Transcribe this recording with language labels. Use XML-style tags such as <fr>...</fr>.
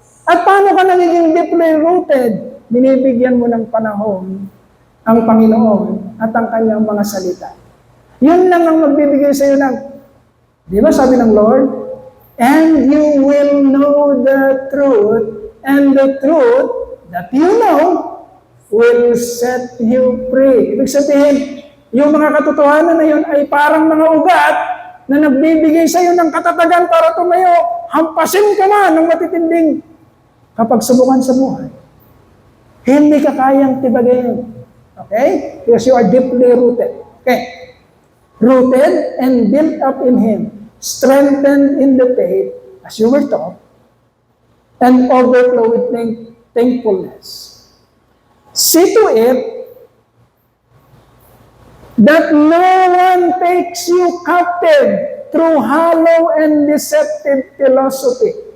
<tl>At paano ka nagiging deeply rooted? Binibigyan mo ng panahon ang Panginoon at ang kanyang mga salita. Yun lang ang magbibigay sa iyo ng, di ba sabi ng Lord?</tl> <en>And you will know the truth, and the truth that you know will set you free.</en> <tl>Ibig sabihin, yung mga katotohanan na yun ay parang mga ugat na nagbibigay sa iyo ng katatagan para tumayo. Hampasin ka man ng matitinding kapag subukan sa buhay. Hindi ka kayang tibagayin. Okay?</tl> <en>Because you are deeply rooted. Okay. Rooted and built up in Him, strengthened in the faith, as you were taught, and overflow with thankfulness. See to it that no one takes you captive through hollow and deceptive philosophy.</en>